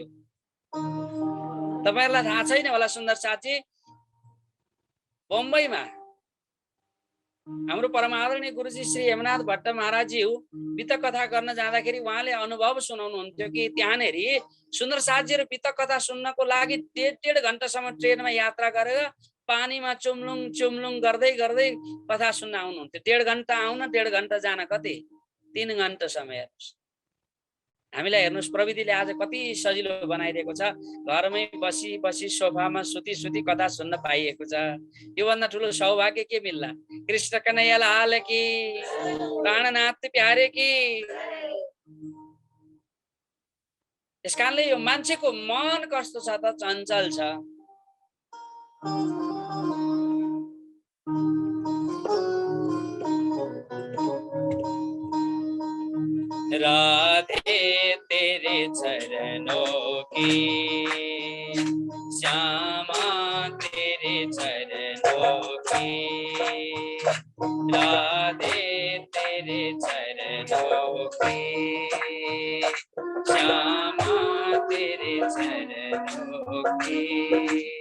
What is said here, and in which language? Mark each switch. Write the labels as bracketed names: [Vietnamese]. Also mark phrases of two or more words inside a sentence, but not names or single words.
[Nepali] तपाईहरुलाई थाहा छैन होला सुन्दर साथी, बम्बईमा हाम्रो परमादरणीय गुरुजी श्री हेमनाथ भट्ट महाराजजी बितक कथा गर्न जाँदाखेरि उहाँले अनुभव सुनाउनुहुन्थ्यो कि त्यहाँनेरि सुन्दर साथीहरु बितक कथा सुन्नको लागि 1.5 घण्टासम्म ट्रेनमा यात्रा गरेर पानीमा चुम्लुङ चुम्लुङ गर्दै गर्दै कथा सुन्न आउनुहुन्थ्यो। 1.5 घण्टा आउन 1.5 घण्टा जान कति 3 घण्टा समय। हामीलाई हेर्नुस् प्रविधिले आज कति सजिलो बनाइदिएको छ। घरमै बसी बसी सोफामा सुती सुती कथा सुन्न पाइएको छ। यो भन्दा ठुलो सौभाग्य के मिल्ला। [Hindi] कृष्ण कन्हैया लाल की, प्राणनाथ प्यारे की। [Nepali] यसकारणले यो मान्छेको मन कस्तो छ त, चञ्चल छ। [Hindi] राधे तेरे चरणों की, श्यामा तेरे चरणों की, राधे तेरे चरणों की, श्यामा तेरे चरणों की।